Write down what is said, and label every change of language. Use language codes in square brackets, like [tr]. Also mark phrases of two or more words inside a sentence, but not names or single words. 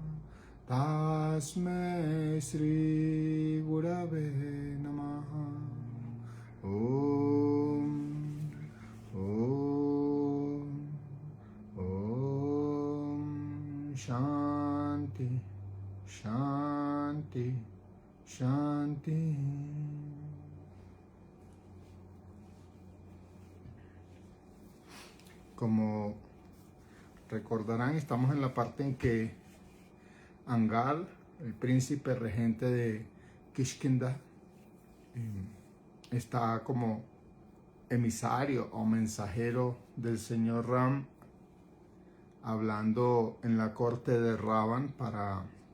[sa] Tasmai Sri Gurave Namaha. Om Shanti, Shanti, Shanti. [es] Como recordarán, estamos en la parte en que Angal, el príncipe regente de Kishkinda, está como emisario o mensajero del señor Ram, hablando en la corte de Ravan para